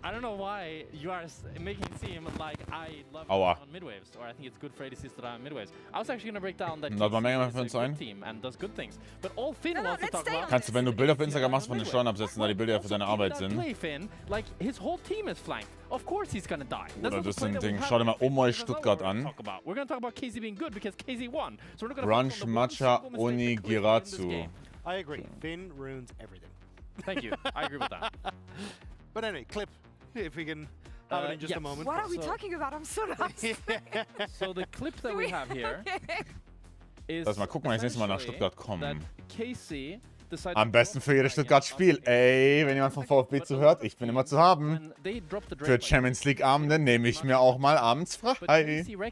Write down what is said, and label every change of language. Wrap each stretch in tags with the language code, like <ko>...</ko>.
<en>I don't know why you are making it seem like I love on midwaves, or I think it's good for ADCs that are on midwaves. I was actually going to break down that KC is a good team and does good things, but all Finn wants to talk about.</en> <de>Kannst du, wenn du Bilder auf Instagram machst, von den Steuern absetzen, da die Bilder ja für deine Arbeit sind?</de> <en>Play, Finn. Like his whole team is flanked. Of course he's going to die.</en> <de>Oder das ist ein Ding. Schau dir mal euch Stuttgart an.</de> <en>We're going to talk about KC being good because KC won. So we're not</en> <de>Brunch, Matcha, Onigirazu.</de> <en>I agree. Finn ruins everything. Thank you. I agree with that. But anyway, clip, if we can have it in just a moment. What are we talking about? I'm so lost. So the clip that we have here is</en> <de>Lass mal gucken, wenn ich das nächste Mal nach Stuttgart komme.</de> <en>KC</en> <de>Am besten für jedes Stuttgart-Spiel. Ey, wenn jemand von VfB zuhört, ich bin immer zu haben. Für Champions League-Abende nehme ich mir auch mal abends frei.</de>